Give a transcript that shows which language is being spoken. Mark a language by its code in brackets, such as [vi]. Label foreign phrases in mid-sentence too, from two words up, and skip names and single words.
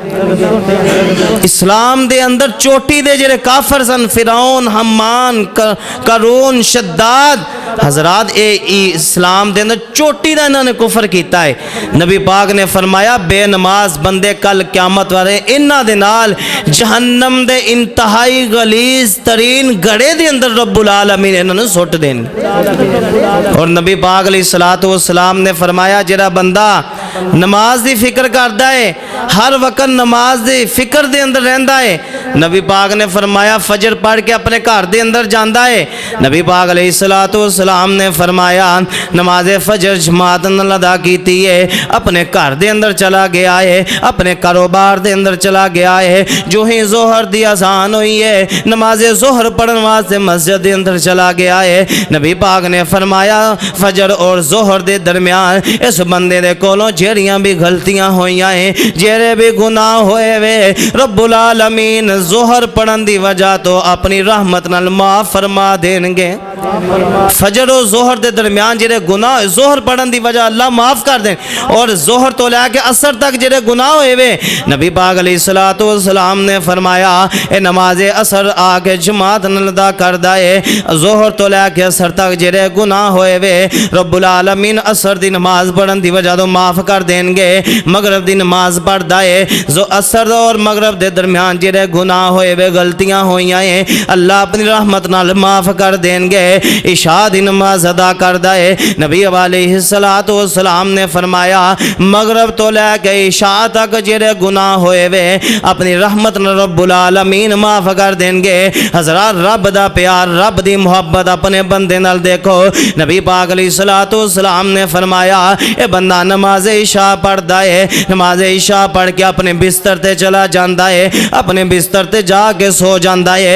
[pa] اسلام دے اندر چوٹی دے جڑے کافر سن، فرعون، حمان، قارون، شداد، حضرات اے اسلام دے اندر چوٹی دا انہوں نے کفر کیتا ہے۔ نبی پاک نے فرمایا بے نماز بندے کل قیامت والے انہاں دے نال جہنم دے انتہائی غلیظ ترین گڑے دے اندر [ar] رب العالمین [pa] انہوں نے سٹ دین۔ اور نبی پاک [ar] علیہ السلام [pa] نے فرمایا جڑا بندہ نماز دی فکر کردا ہے، ہر وقت نماز دی فکر دے اندر رہندا ہے، نبی پاک نے فرمایا فجر پڑھ کے اپنے گھر دے اندر جاندا ہے، نبی پاک [ar] علیہ السلام [pa] نے فرمایا نماز فجر جماعت نال ادا کیتی ہے، اپنے گھر دے اندر چلا گیا ہے، اپنے کاروبار دے اندر چلا گیا ہے، جو ہی ظہر دی اذان ہوئی ہے نماز ظہر پڑھن واسطے مسجد دے اندر چلا گیا ہے، نبی پاک نے فرمایا فجر اور ظہر دے درمیان اس بندے دے کولوں جیڑیاں بھی غلطیاں ہوئیاں ہیں، جیڑے بھی گناہ ہوئے وے، [ar] رب العالمین [pa] ظہر پڑھن دی وجہ تو اپنی رحمت نال معاف فرما دیں گے۔ فجر و ظہر دے درمیان جڑے گناہ ظہر پڑھن دی وجہ اللہ معاف کر دیں، اور ظہر تو لے کے عصر تک جڑے گناہ ہوئے وے نبی پاک [ar] علیہ السلام [pa] نے فرمایا اے نماز عصر آ کے جماعت نال ادا کردا ہے، ظہر تو لے کے عصر تک جڑے گناہ ہوئے وے [ar] رب العالمین [pa] عصر دی نماز پڑھن دی وجہ تو معاف کر دیں گے۔ مغرب دی نماز پڑھدا ہے، عصر اور مغرب دے درمیان جڑے گناہ گناہ ہوئے وے غلطیاں ہوئیاں ہیں اللہ اپنی رحمت نال معاف کر دیں گے. عشاء دی نماز ادا کردا ہے. نبی [ar] عليه الصلاة والسلام [pa] نے فرمایا مغرب تو لے کے عشاء تک جیڑے گناہ ہوئے وے اپنی رحمت نال [ar] رب العالمين [pa] معاف کر دیں گے. حضرات رب دا پیار رب دی محبت اپنے بندے نال دیکھو. نبی پاک [ar] عليه الصلاة والسلام [pa] نے فرمایا اے بندہ نماز عشاء پڑھدا ہے، نماز عشاء پڑھ کے اپنے بستر تے چلا جاتا ہے، اپنے بستر تے جا کے سو جاتا ہے.